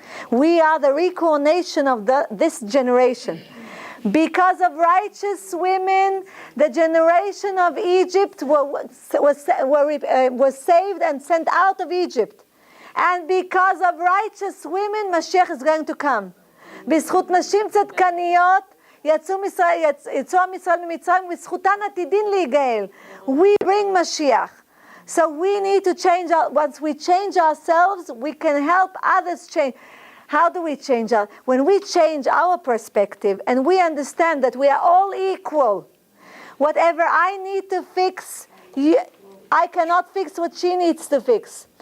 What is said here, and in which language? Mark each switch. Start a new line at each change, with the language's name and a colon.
English: We are the reincarnation of this generation. Because of righteous women, the generation of Egypt was saved and sent out of Egypt. And because of righteous women, Mashiach is going to come.
Hebrew: בזכות נשים צדקניות יצאו עם ישראל ממצרים, ובזכותן עתידין להיגאל.
English: We bring Mashiach. So we need to change. Once we change ourselves, we can help others change. How do we change? When we change our perspective and we understand that we are all equal, whatever I need to fix, I cannot fix what she needs to fix.